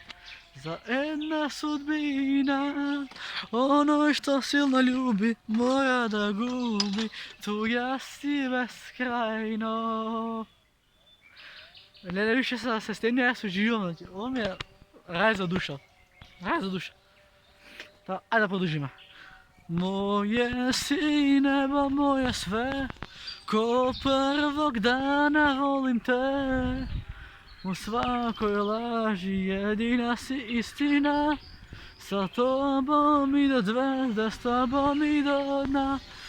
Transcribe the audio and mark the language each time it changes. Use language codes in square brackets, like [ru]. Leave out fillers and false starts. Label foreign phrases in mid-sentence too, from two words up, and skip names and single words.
[mk] За една судбина, оној што силно љуби, моја да губи, туѓа си безкрајно. Леле, више се стени, јас уживам, ово ми е рај за душа. Рај за душа. Та, ајде да продолжиме. [sr] Moje si nebo, moje sve, ko prvog dana volim te. U svakoj laži jedina si istina, sa tobom i do zvezda, s tobom i do dna.